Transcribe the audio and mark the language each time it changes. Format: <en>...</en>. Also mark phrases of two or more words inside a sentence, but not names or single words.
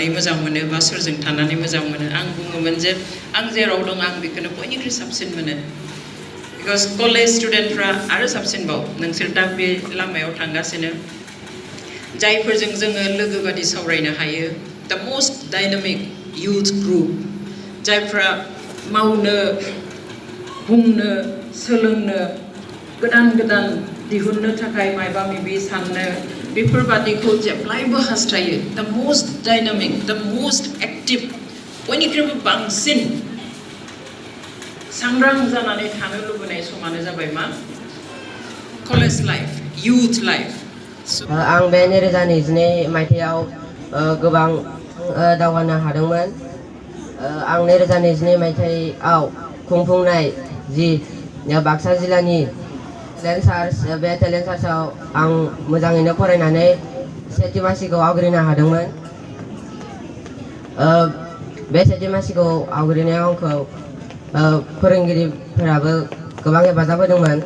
<brx>मोजां मोनो बा सोरजों थानानै मोजां मोनो आं बुङोमोन जे आं जेराव दं आं बेखौनो बयनिख्रुइ साबसिन मोनो</brx> <en>because college studentफ्रा</en> <brx>आरो साबसिनबाव नोंसोर दा बे लामायाव थांगासिनो जायफोरजों जोङो लोगो बादि सावरायनो हायो</brx> <en>the most dynamic youth group</en> <brx>जायफ्रा मावनो बुंनो सोलोंनो गोदान गोदान दिहुननो थाखाय मायबा माबि साननो बेफोरबादिखौ जेब्लायबो हास्थायो</brx> <en>the most dynamic the most active</en> <brx>बयनिख्रुइबो बांसिन सांग्रां जानानै थानो लुबैनाय समानो जाबाय मा</brx> <en>college life youth life</en> <brx>आं बे 2022 मायथाइयाव गोबां दावगानो हादोंमोन आं 2022 मायथाइयाव खुंफुंनाय जि बाक्सा जिल्लानि</brx> <en>talent search</en> <brx>बे</brx> <en>talent searchआव</en> <brx>आं मोजाङैनो फरायनानै सेथि मासिखौ आवग्रिनो हादोंमोन बे सेथि मासिखौ आवग्रिनायाव आंखौ फोरोंगिरिफोराबो गोबां हेफाजाब होदोंमोन</brx>